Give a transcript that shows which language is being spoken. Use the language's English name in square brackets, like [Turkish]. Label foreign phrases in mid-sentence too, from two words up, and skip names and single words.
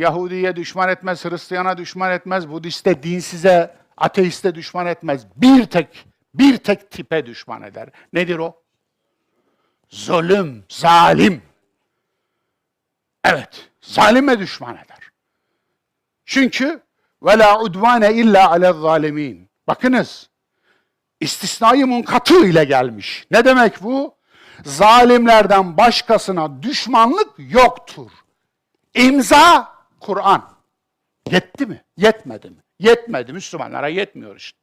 [Turkish] Yahudiye düşman etmez, Hristiyana düşman etmez, Budiste, dinsize, ateiste düşman etmez. Bir tek tipe düşman eder. Nedir o? Zulüm, zalim. Evet, zalime düşman eder. [Arabic] Çünkü وَلَا عُدْوَانَ اِلَّا عَلَى الظَّالِمِينَ. [Turkish] Bakınız, istisnai munkatı ile gelmiş. Ne demek bu? Zalimlerden başkasına düşmanlık yoktur. İmza Kur'an. Yetti mi? Yetmedi mi? Yetmedi. Müslümanlara yetmiyor işte.